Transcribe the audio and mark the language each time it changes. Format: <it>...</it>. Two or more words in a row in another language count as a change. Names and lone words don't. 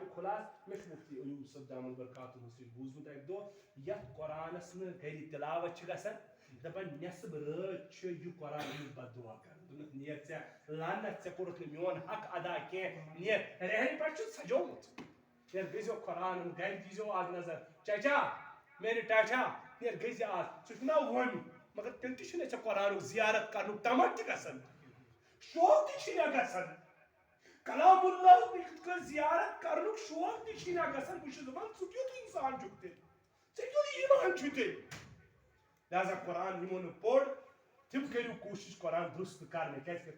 <ks>خُلاصہٕ مےٚ چھُ مُفتی ایوب صٲب</ks> <ar>دامن برکاتہُ</ar> <ks>نِش بوٗزمُت اکہِ دۄہ یتھ قرآنس نہٕ گرِ تلاوت چھِ گژھان دپان نٮ۪صب رٲژ چھُ یہِ قرآن أمِس بد دعا کران دوٚپُکھ نیرِ ژےٚ لعنت ژےٚ کوٚرُتھ نہٕ میون حق ادا کینٛہہ نیر رہن پٮ۪ٹھ چھُ سجومُت نیر گٔژھِو قرآن گرِ دیٖزیو اکھ نظر</ks> <ur>چچا میرے ٹاٹا</ur> <ks>نیر گٔژھۍ آز ژٕ چھُکھ نا ووٚمہِ مگر تیٚلہِ تہِ چھُنہٕ ژےٚ قرآنُک زیارت کرنُک تمٹ تہِ گژھان شوق تہِ چھُے نہ گژھان کلام اللہ یِتھ کٔنۍ زیارت کرنُک شوق تہِ چھُے نہ گژھان بہٕ چھُس دپان ژٕ کیُتھ انسان چھُکھ تیٚلہِ ژےٚ کیُتھ ایمان چھُے تیٚلہِ لہذا قرآن یِمو نہٕ پوٚر تِم کٔرِو کوٗشش قرآن درست کرنہٕ کیٛازِکہِ</ks>